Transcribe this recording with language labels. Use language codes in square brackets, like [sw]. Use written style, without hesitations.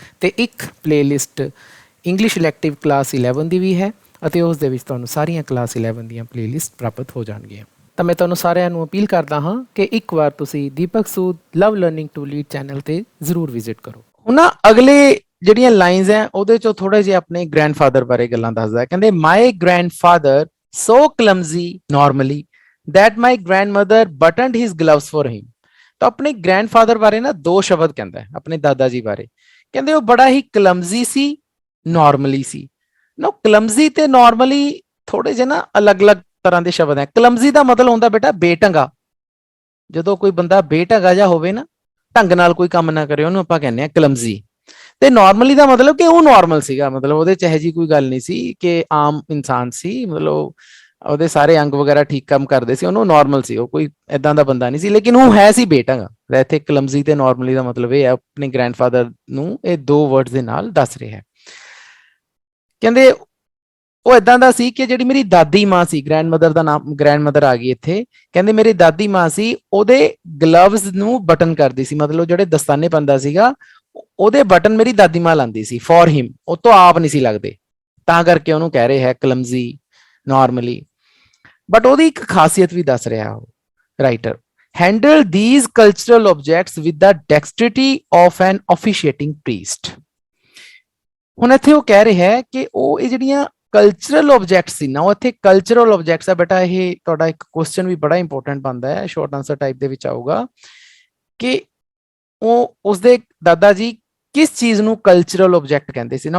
[pa] ਅਤੇ ਇੱਕ playlist English elective class 11 ਦੀ ਵੀ ਹੈ, ਅਤੇ ਉਸ ਦੇ ਵਿੱਚ ਤੁਹਾਨੂੰ ਸਾਰੀਆਂ ਕਲਾਸ 11 ਦੀਆਂ ਪਲੇਲਿਸਟ ਪ੍ਰਾਪਤ ਹੋ ਜਾਣਗੀਆਂ। ਤਾਂ ਮੈਂ ਤੁਹਾਨੂੰ ਸਾਰਿਆਂ ਨੂੰ ਅਪੀਲ ਕਰਦਾ ਹਾਂ ਕਿ ਇੱਕ ਵਾਰ ਤੁਸੀਂ ਦੀਪਕ ਸੂਦ ਲਵ ਲਰਨਿੰਗ ਟੂ ਲੀਡ ਚੈਨਲ ਤੇ ਜ਼ਰੂਰ ਵਿਜ਼ਿਟ ਕਰੋ। ਹੁਣ ਨਾ ਅਗਲੇ ਜਿਹੜੀਆਂ ਲਾਈਨਸ ਹੈ ਉਹਦੇ ਚੋਂ ਥੋੜੇ ਜਿਹੇ ਆਪਣੇ ਗ੍ਰੈਂਡਫਾਦਰ ਬਾਰੇ ਗੱਲਾਂ ਦੱਸਦਾ। ਕਹਿੰਦੇ [en] My grandfather so clumsy normally that my grandmother buttoned his gloves for him। [pa] ਤਾਂ ਆਪਣੇ ਗ੍ਰੈਂਡਫਾਦਰ ਬਾਰੇ ਨਾ ਦੋ ਸ਼ਬਦ ਕਹਿੰਦਾ ਹੈ ਆਪਣੇ ਦਾਦਾ ਜੀ ਬਾਰੇ। ਕਹਿੰਦੇ ਉਹ ਬੜਾ ਹੀ ਕਲਮਜ਼ੀ ਸੀ, ਨਾਰਮਲੀ ਸੀ। ਨਾ ਕਲਮਜ਼ੀ ਤੇ ਨਾਰਮਲੀ ਥੋੜੇ ਜਿਹੇ ਨਾ ਅਲੱਗ-ਅਲੱਗ ਤਰ੍ਹਾਂ ਦੇ ਸ਼ਬਦ ਹੈ। ਕਲਮਜ਼ੀ ਦਾ ਮਤਲਬ ਹੁੰਦਾ ਬੇਟਾ ਬੇਢੰਗਾ। ਜਦੋਂ ਕੋਈ ਬੰਦਾ ਬੇਢੰਗਾ ਜਿਹਾ ਹੋਵੇ ਨਾ, ਢੰਗ ਨਾਲ ਕੋਈ ਕੰਮ ਨਾ ਕਰੇ, ਉਹਨੂੰ ਆਪਾਂ ਕਹਿੰਦੇ ਆ ਕਲਮਜ਼ੀ। ਤੇ ਨਾਰਮਲੀ ਦਾ ਮਤਲਬ ਕਿ ਉਹ ਨਾਰਮਲ ਸੀਗਾ, ਮਤਲਬ ਉਹਦੇ ਚ ਇਹੋ ਜਿਹੀ ਕੋਈ ਗੱਲ ਨਹੀਂ ਸੀ ਕਿ ਆਮ ਇਨਸਾਨ ਸੀ, ਮਤਲਬ ਉਹਦੇ ਸਾਰੇ ਅੰਗ ਵਗੈਰਾ ਠੀਕ ਕੰਮ ਕਰਦੇ ਸੀ, ਉਹਨੂੰ ਨਾਰਮਲ ਸੀ, ਉਹ ਕੋਈ ਏਦਾਂ ਦਾ ਬੰਦਾ ਨਹੀਂ ਸੀ, ਲੇਕਿਨ ਉਹ ਹੈ ਸੀ ਬੇਢੰਗਾ। ਇੱਥੇ ਕਲਮਜ਼ੀ ਤੇ ਨਾਰਮਲੀ ਦਾ ਮਤਲਬ ਇਹ ਹੈ, ਆਪਣੇ ਗ੍ਰੈਂਡਫਾਦਰ ਨੂੰ ਇਹ ਦੋ ਵਰਡਸ ਦੇ ਨਾਲ ਦੱਸ ਰਿਹਾ ਹੈ। ਕਹਿੰਦੇ ਉਹ ਇਦਾਂ ਦਾ ਸੀ ਕਿ ਜਿਹੜੀ ਮੇਰੀ ਦਾਦੀ ਮਾਂ ਸੀ, ਗ੍ਰੈਂਡਮਦਰ ਦਾ ਨਾਮ, ਗ੍ਰੈਂਡਮਦਰ ਆ ਗਈ ਇੱਥੇ, ਕਹਿੰਦੇ ਮੇਰੀ ਦਾਦੀ ਮਾਂ ਸੀ, ਉਹਦੇ ਗਲਵਜ਼ ਨੂੰ ਬਟਨ ਕਰਦੀ ਸੀ, ਮਤਲਬ ਜਿਹੜੇ ਦਸਤਾਨੇ ਪਾਉਂਦਾ ਸੀਗਾ ਉਹਦੇ ਬਟਨ ਮੇਰੀ ਦਾਦੀ ਮਾਂ ਲਾਉਂਦੀ ਸੀ [en] for him, [pa] ਉਹ ਤੋਂ ਆਪ ਨਹੀਂ ਸੀ ਲੱਗਦੇ, ਤਾਂ ਕਰਕੇ ਉਹਨੂੰ ਕਹਿ ਰਹੇ ਹੈ ਕਲਮਜ਼ੀ ਨਾਰਮਲੀ। ਬਟ ਉਹਦੀ ਇੱਕ ਖਾਸੀਅਤ ਵੀ ਦੱਸ ਰਿਹਾ ਉਹ writer, [en] handle these cultural objects with the dexterity of an officiating priest। [pa] ਹੁਣ ਇੱਥੇ ਉਹ ਕਹਿ ਰਿਹਾ ਹੈ ਕਿ ਉਹ ਇਹ ਜਿਹੜੀਆਂ ਕਲਚਰਲ ਆਬਜੈਕਟਸ ਸੀ ਨਾ, ਉਹ ਇੱਥੇ ਕਲਚਰਲ ਆਬਜੈਕਟਸ ਆ ਬੇਟਾ, ਇਹ ਤੁਹਾਡਾ ਇੱਕ ਕੁਐਸਚਨ ਵੀ ਬੜਾ ਇੰਪੋਰਟੈਂਟ ਬਣਦਾ ਹੈ, ਸ਼ਾਰਟ ਆਨਸਰ ਟਾਈਪ ਦੇ ਵਿੱਚ ਆਊਗਾ ਕਿ ਉਹ ਉਸਦੇ ਦਾਦਾ ਜੀ ਕਿਸ ਚੀਜ਼ ਨੂੰ ਕਲਚਰਲ ਆਬਜੈਕਟ ਕਹਿੰਦੇ ਸੀ ਨਾ।